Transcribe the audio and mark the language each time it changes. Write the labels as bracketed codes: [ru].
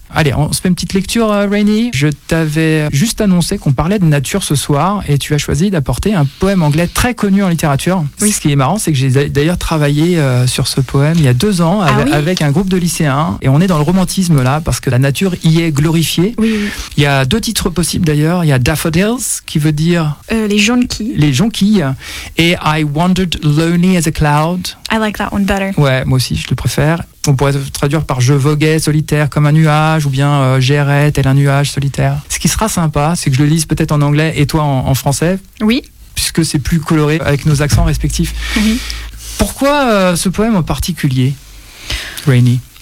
[fr] Allez, on se fait une petite lecture, Rainy. Je t'avais juste annoncé qu'on parlait de nature ce soir, et tu as choisi d'apporter un poème anglais très connu en littérature. Oui. Ce qui est marrant, c'est que j'ai d'ailleurs travaillé sur ce poème il y a 2 ans avec un groupe de lycéens, et on est dans le romantisme là, parce que la nature y est glorifiée. Oui, oui. Il y a 2 titres possibles d'ailleurs. Il y a Daffodils, qui veut dire... Les jonquilles. Les jonquilles. [en] Et I wandered lonely as a cloud. I like that one better. [fr] Ouais, moi aussi, je le préfère. On pourrait traduire par « je voguais solitaire comme un nuage » ou bien « j'errais tel un nuage solitaire ». Ce qui sera sympa, c'est que je le lise peut-être en anglais et toi en français. Oui. Puisque c'est plus coloré avec nos accents respectifs. Oui. Pourquoi ce poème en particulier, Rainy?